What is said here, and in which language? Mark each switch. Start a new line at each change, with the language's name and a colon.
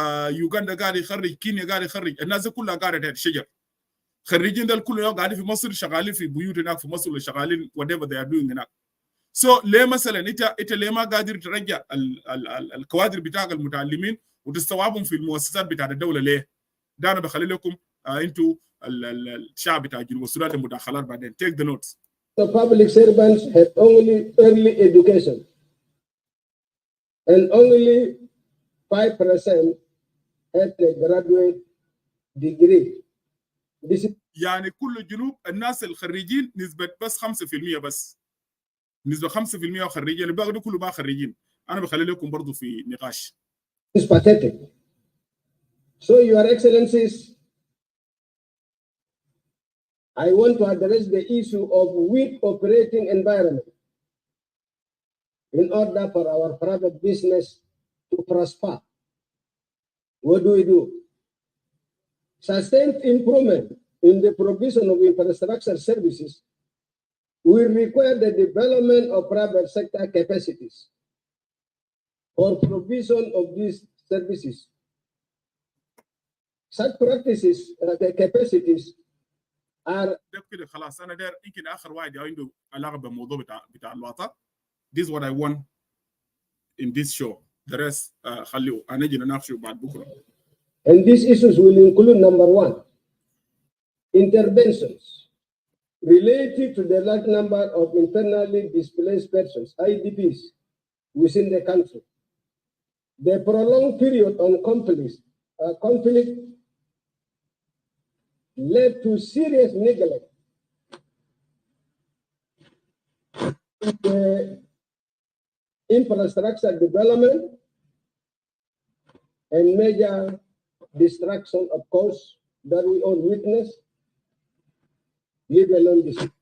Arabic: يوغندا قاعد يخرج كينيا قاعد يخرج الناس كلها قاعدة تحت الشجر خريجين ديل كلهم قاعدين في مصر شغالين في بيوت هناك في مصر ولا شغالين
English: whatever they are doing
Arabic: هناك so ليه مثلا انت ليه ما قادر ترجع الكوادر بتاعك المتعلمين وتستوعبهم في المؤسسات بتاعت الدولة ليه؟ ده أنا بخلي لكم أنتوا الشعب بتاع جنوب السودان المداخلات بعدين.
English: Take the notes. The public servants have only early education and only 5% have a graduate degree. This is
Arabic: يعني كل الجنوب الناس الخريجين نسبة بس 5% بس. نسبة 5% خريجين الباقي ده كله ما خريجين. أنا بخلي لكم برضو في نقاش.
English: is pathetic. So, Your Excellencies, I want to address the issue of weak operating environment in order for our private business to prosper. What do? Sustained improvement in the provision of infrastructure services will require the development of private sector capacities for provision of these services. Such practices, the capacities are.
Arabic: كده خلاص أنا داير يمكن آخر واحد عنده علاقة بالموضوع بتاع الوطن.
English: This is what I want in this show. The rest
Arabic: خليه هنجي نناقشه بعد بكرة.
English: And these issues will include number one, interventions related to the large number of internally displaced persons, IDPs, within the country. The prolonged period on conflict led to serious neglect in the infrastructure development and major destruction of coast that we all witness, leave alone this.